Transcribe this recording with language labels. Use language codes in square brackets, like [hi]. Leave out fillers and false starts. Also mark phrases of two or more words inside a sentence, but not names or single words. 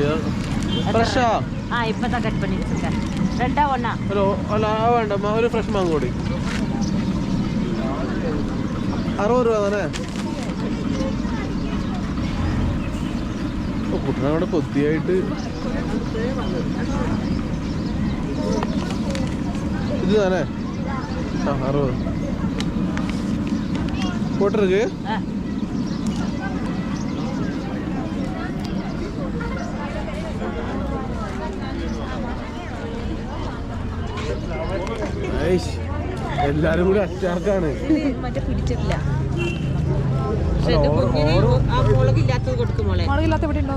[ml] ഫ്രഷാ? ഹലോ അല്ല വേണ്ട, ഒരു ഫ്രഷ് മാങ്ങ കൂടി. 60 രൂപ തന്നെ. കുട്ടനവിടെ കൊത്തിയായിട്ട് [ta] இது தானே? ஆ 60 போட்டிருக்கு. [ml] എല്ലാരും കൂടി അറ്റാക്കാണ്. മറ്റേ പിടിച്ചിട്ടില്ല. മുളകില്ലാത്ത ഇവിടെ ഉണ്ടോ?